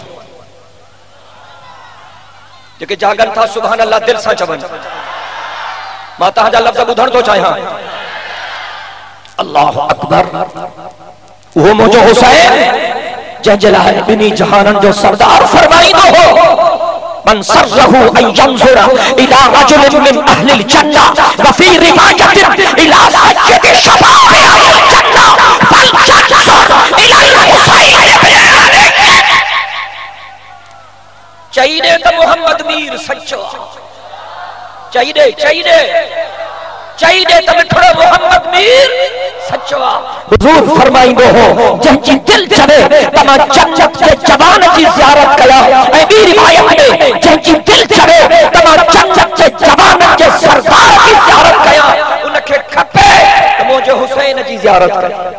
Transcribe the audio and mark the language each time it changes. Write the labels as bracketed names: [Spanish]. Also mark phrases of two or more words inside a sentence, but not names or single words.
[Sindhi] जेके जागनि था [Arabic] سبحان الله [Sindhi] दिल सां चवनि। मां तव्हांजा लफ़्ज़ ॿुधण थो चाहियां। [Arabic] الله أكبر. [Sindhi] वो मुझो हुसैन जंहिंजे लाइ ॿिन्ही जहाननि जो सरदार फरमाईंदो हो [Arabic] من سره أن ينظر إلى رجل من أهل الجنة وفي رواية إلى سيد شباب أهل الجنة فلينظر إلى حسين بن علي. [Sindhi] चाहिए तो मोहम्मद मीर सच्चो, चाहिए तो मिठड़ो मोहम्मद मीर सच्चो। हुजूर फरमाईंदो हो जंहिंजी दिल चवे त मां जन्नत जे जवान जी ज़ियारत कयां, ऐं ॿी रिवायत में जंहिंजी दिल चवे त मां जन्नत जे जवान जे सरदार जी ज़ियारत कयां, उनखे खपे त मुंहिंजे हुसैन जी ज़ियारत करे।